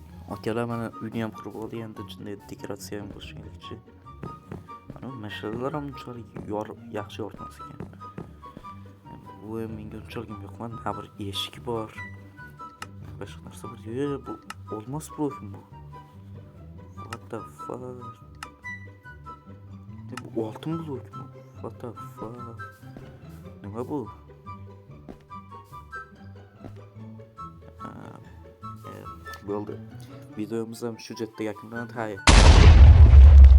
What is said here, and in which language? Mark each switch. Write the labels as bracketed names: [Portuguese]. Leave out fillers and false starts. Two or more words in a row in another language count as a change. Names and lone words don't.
[Uzbek] Akalar mana uyni ham qurib oldi, endi shunday dekoratsiya ham qilish kerakchi. Mana mashinalar ham unchalik yaxshi yoritmas ekan. Bu ham menga unchalik yoqmadi. Ha bir eshik bor. Boshqa narsa bor. Bu olmos profil bu. [English] What the fuck? [Uzbek] Bu oltin blok mu? [English] What the fuck? [Uzbek] Nima bu? Bo'ldi. Videomiz ham shu yerda yakunlanadi.